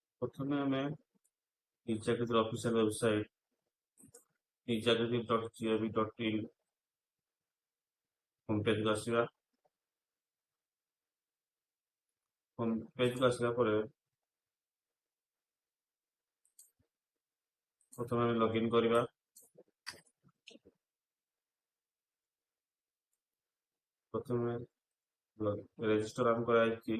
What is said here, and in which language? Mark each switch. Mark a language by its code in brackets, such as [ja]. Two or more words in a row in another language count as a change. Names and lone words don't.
[or] ପ୍ରଥମେ ଆମେ ଇଚାକୃତିର [en] official website [or] ichakriti.gov.in [en] home pageକୁ [or] ଆସିବା। [en] home pageକୁ [or] ଆସିଲା ପରେ ପ୍ରଥମେ ଆମେ ଲଗ୍ଇନ୍ କରିବା। ପ୍ରଥମେ ରେଜିଷ୍ଟର ଆମେ କରାଯାଇଛି।